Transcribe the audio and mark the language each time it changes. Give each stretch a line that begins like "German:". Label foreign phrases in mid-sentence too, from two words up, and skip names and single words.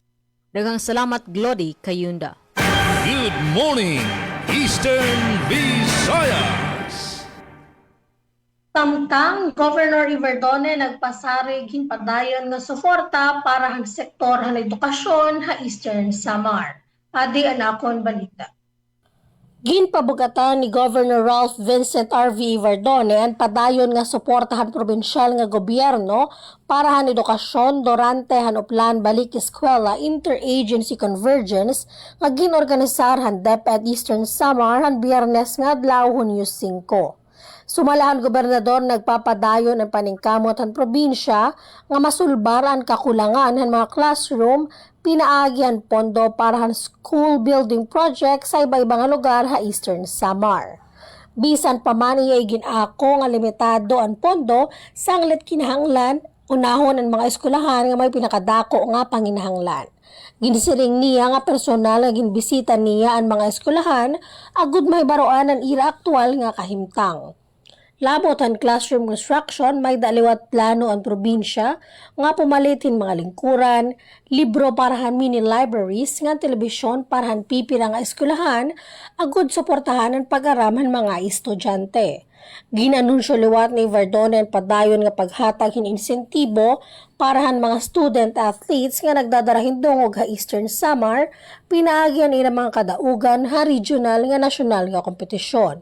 Waray: Daghang salamat, Glody Kayunda.
English: Good morning, Eastern Visayas.
Waray: Samtang Governor Iverdone nagpasarig hinpadayon nga suporta para ang sektor ng edukasyon sa Eastern Samar. Adi anakon balita. Ginpabugatan ni Governor Ralph Vincent R.V. Iverdone ang padayon nga suportahan probinsyal nga gobyerno para han edukasyon durante han uplan balik eskwela
English: interagency convergence
Waray: nga ginorganisar han DepEd Eastern Samar han Biyernes nga adlaw Hunyo 5. Sumalahan gobernador nagpapadayon ang paningkamot ang probinsya nga masulbar ang kakulangan ng mga classroom, pinaagihan pondo para ang
English: school building project
Waray: sa iba-ibang lugar sa Eastern Samar. Bisan pa man iya'y ginako nga limitado ang pondo sa anglit kinahanglan, unahon ang mga eskwelahan nga may pinakadako nga panginahanglan. Ginisiling niya nga personal nga ginbisita niya ang mga eskwelahan agud may baroan ang ira aktual nga kahimtang. Labot ang classroom construction, may daliwat plano ang probinsya nga pumalitin mga lingkuran, libro parahan
English: mini libraries,
Waray: nga telebisyon parahan pipira nga eskwelahan, agud suportahan ang pag-araman mga estudyante. Ginanunsyo liwat ni Verdone ang padayon nga paghatag hin insentibo parahan mga
English: student athletes
Waray: nga nagdadarahin dungog ha Eastern Samar, pinaagyan ilang mga kadaugan ha regional nga nasyonal nga kompetisyon.